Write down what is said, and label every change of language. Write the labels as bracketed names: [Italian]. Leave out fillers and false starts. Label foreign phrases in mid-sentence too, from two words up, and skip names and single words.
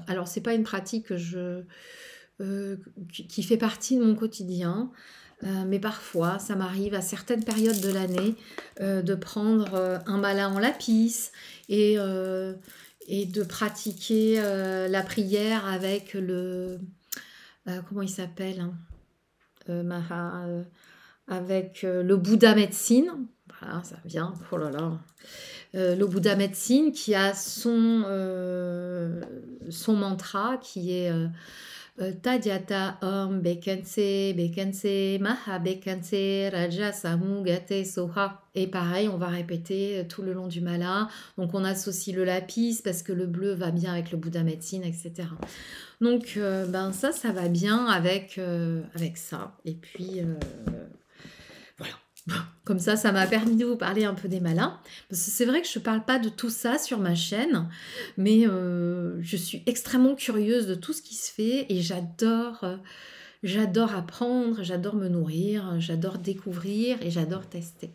[French] Alors, c'est pas une pratique qui fait partie de mon quotidien, mais parfois, ça m'arrive à certaines périodes de l'année de prendre un mala en lapis et de pratiquer la prière avec comment il s'appelle, hein, avec le Bouddha médecine. Voilà, ça vient, oh là là. Le Bouddha médecine qui a son mantra qui est [Sanskrit] तद्यथा ॐ भैषज्ये भैषज्ये महा भैषज्ये राज समुद्गते स्वाहा. [French] Et pareil, on va répéter tout le long du mala. Donc on associe le lapis parce que le bleu va bien avec le Bouddha médecine, etc. Donc ben ça va bien avec ça. Et puis voilà. Comme ça m'a permis de vous parler un peu des malas. Parce que c'est vrai que je ne parle pas de tout ça sur ma chaîne, mais je suis extrêmement curieuse de tout ce qui se fait et j'adore apprendre, j'adore me nourrir, j'adore découvrir et j'adore tester.